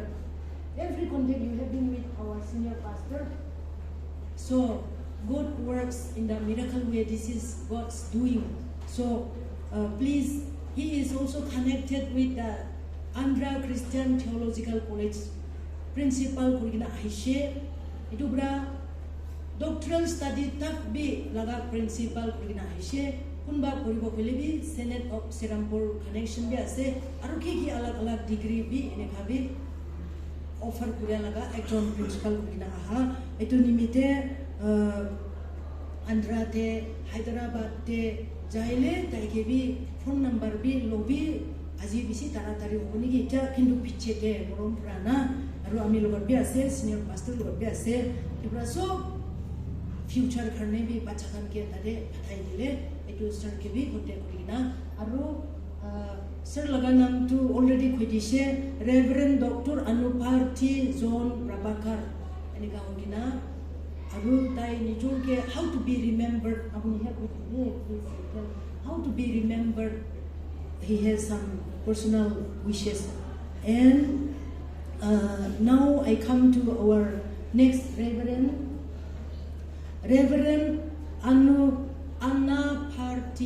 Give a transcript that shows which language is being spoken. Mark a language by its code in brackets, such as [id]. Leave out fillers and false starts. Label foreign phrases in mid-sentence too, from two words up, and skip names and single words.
[en] Every contact you have been with our senior pastor. So God works in the miracle way. This is God's doing. So please, he is also connected with the Andhra Christian Theological College principal [nag] kurigina ahishe itu bra [en] doctoral study [nag] tak bi laga principal kurigina ahishe kunba poribo kolebi Senate of Serampur connection bi ase aru ki alag degree bi ene khabi offer kuria laga ekjon principal kurigina aha itu nimite Andhra te Hyderabad te jaile taike bi [en] phone number [nag] bi lobby aji bisi taratari hoboni ki ta kindu piche te morom prana aru ami logar bi ase [en] senior pastor [nag] logar bi ase ibra so future karne bi bachakan ke tade pathai dile etu sir ke bi contact kurina aru sir laga nam tu already khudise Reverend Dr. [en] Anuparthi John Prabhakar [nag] ani ka hogina aru tai nijur ke [en] how to be remembered apni have with me please tell how to be remembered. He has some personal wishes, and now I come to our next Reverend Anna Party.